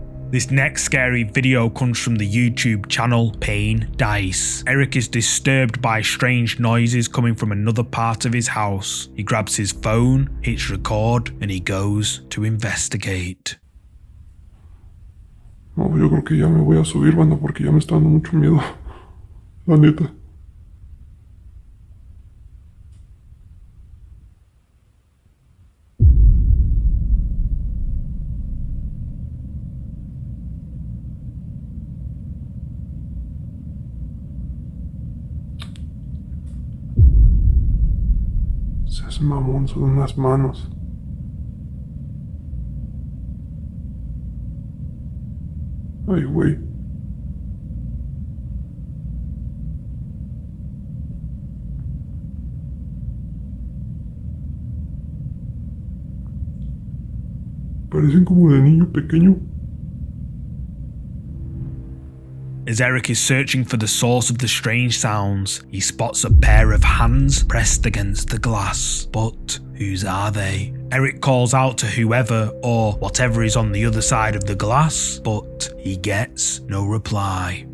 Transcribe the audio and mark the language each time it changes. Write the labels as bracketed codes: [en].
[en] This next scary video comes from the YouTube channel Pain Dice. Eric is disturbed by strange noises coming from another part of his house. He grabs his phone, hits record, and he goes to investigate. [es] No, yo creo que ya me voy a subir, banda, porque ya me está dando mucho miedo. La neta. Se hace mamón, son unas manos. Ay, güey. Parecen como de niño pequeño. [en] As Eric is searching for the source of the strange sounds, he spots a pair of hands pressed against the glass. But whose are they? Eric calls out to whoever or whatever is on the other side of the glass, but he gets no reply.